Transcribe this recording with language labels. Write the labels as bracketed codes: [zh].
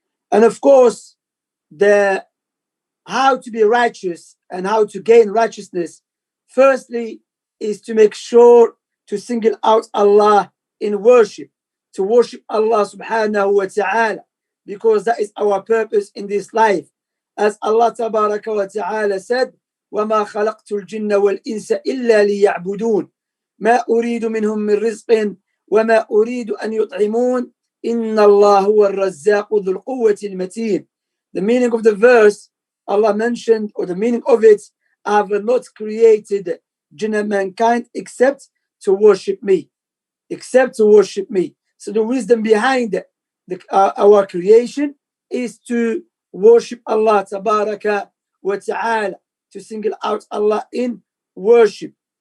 [en] And of course, the how to be righteous and how to gain righteousness, firstly, is to make sure to single out Allah in worship, to worship Allah subhanahu wa ta'ala, because that is our purpose in this life. As Allah tabaraka wa ta'ala said, [ar] وَمَا خَلَقْتُ الْجِنَّ وَالْإِنسَ إِلَّا لِيَعْبُدُونَ مَا أُرِيدُ مِنْهُم مِّن رِزْقٍ وَمَا أُرِيدُ أَن يُطْعِمُونَ إِنَّ اللَّهَ هُوَ الرَّزَّاقُ ذُو الْقُوَّةِ الْمَتِينَ. [en] The meaning of the verse Allah mentioned, or the meaning of it, I have not created jinn and mankind except to worship me. Except to worship me. So the wisdom behind our creation is to worship Allah tabaraka wa ta'ala, to single out Allah in worship.